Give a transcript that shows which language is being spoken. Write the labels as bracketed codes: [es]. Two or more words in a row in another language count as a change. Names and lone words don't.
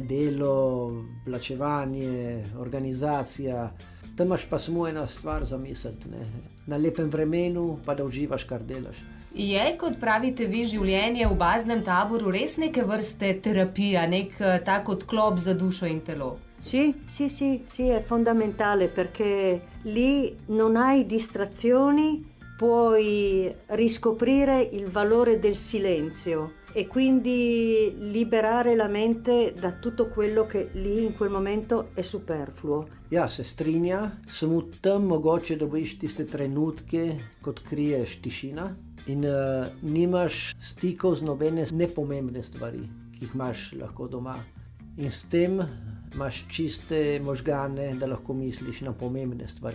[sl] Delo, plačevanje, organizacija. Tam imaš pa samo ena stvar za misliti. Na lepem vremenu pa da uživaš, kar delaš. Je, kot pravite vi, življenje v baznem taboru res neke vrste terapija, nek tak odklop za dušo in telo? [it] Sì, è fondamentale perché lì non hai distrazioni, puoi riscoprire il valore del silenzio e quindi liberare la mente da tutto quello che lì in quel momento è superfluo. [sl] Ja, se strinja, samo tam mogoče dobiš tiste trenutke, ko odkriješ tišina in nimaš stikov z nobene nepomembne stvari, ki jih imaš lahko doma. In s tem imaš čiste možgane, da lahko misliš na pomembne stvari.